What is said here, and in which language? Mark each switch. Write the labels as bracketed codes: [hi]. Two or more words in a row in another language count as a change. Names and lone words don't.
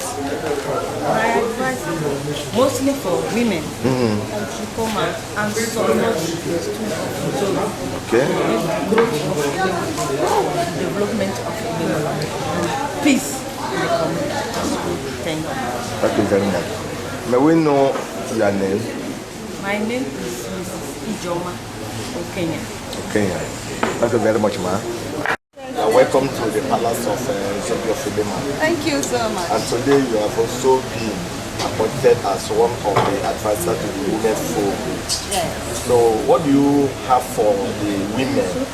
[en] My advice is mostly for women to come out and support the students of Zola. Okay. Growth of Ebema, development of Ebema, peace in the community. Thank you. Thank you very much. May we know your name? My name is Mrs. Ijoma Okenya. Kenya. Thank you very much, ma. Welcome to the Palace of Zobi of Ebema. Thank you so much. And today you have also been appointed as one of the advisors to the Women Forum. Yes. So what do you have for the women?